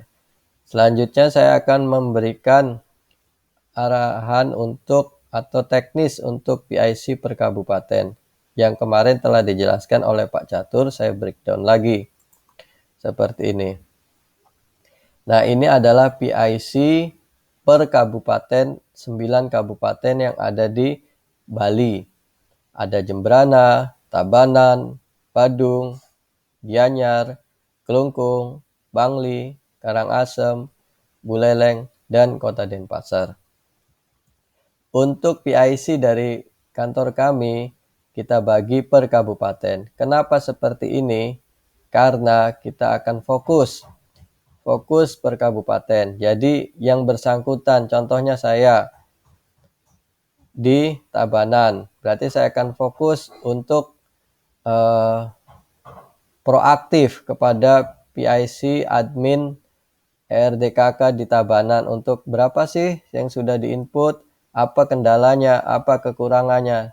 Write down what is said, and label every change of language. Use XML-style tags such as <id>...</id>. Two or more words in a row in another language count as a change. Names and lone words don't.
<id>Selanjutnya saya akan memberikan arahan untuk atau teknis untuk PIC per kabupaten. Yang kemarin telah dijelaskan oleh Pak Catur, saya breakdown lagi. Seperti ini. Nah, ini adalah PIC per kabupaten, 9 kabupaten yang ada di Bali. Ada Jembrana, Tabanan, Badung, Gianyar, Kelungkung, Bangli, Karangasem, Buleleng, dan Kota Denpasar. Untuk PIC dari kantor kami, kita bagi per kabupaten. Kenapa seperti ini? Karena kita akan fokus per kabupaten. Jadi yang bersangkutan, contohnya saya di Tabanan, berarti saya akan fokus untuk proaktif kepada PIC admin ERDKK di Tabanan untuk berapa sih yang sudah diinput, apa kendalanya, apa kekurangannya.</id>